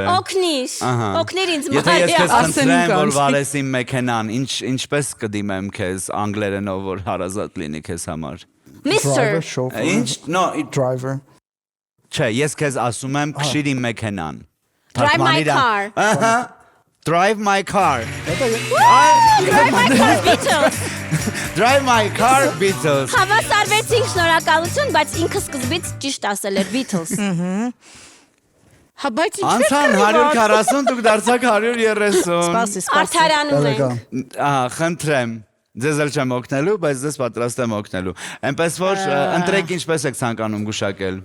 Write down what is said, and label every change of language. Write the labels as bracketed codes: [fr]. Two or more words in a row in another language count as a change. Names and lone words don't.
[hy] Օգնիր։ Օգնիր ինձ Եթե ես քեզ Մարիա։ խնդրեմ, որ վարես իմ մեքենան, ինչպես կդիմեմ քեզ անգլերենով, որ հարազատ լինի քեզ համար։ [en] Mr. Chauffeur, [hy] Ինչ, no, driver. չէ, ես քեզ ասում եմ, քշիր իմ մեքենան։ [en] Drive my [hy] Թարգմանիր ա- [en] car։ [hy] Ահա, [en] drive my car։ Drive my car Beatles։ Drive my car Beatles։ [hy] Հավասարվեցինք, շնորհակալություն, բայց ինքը սկզբից ճիշտ ասել էր Beatles։ Հա բայց ինչ Անցան 140, դուք դարձաք 130։ Սպասի, սպասի։ Արդարանում ենք։ Տեղական։ Խնդրեմ։ Ձեզ էլ չեմ օգնելու, բայց ձեզ պատրաստ եմ օգնելու։ Էնպես որ ընտրեք ինչպես եք ցանկանում գուշակել։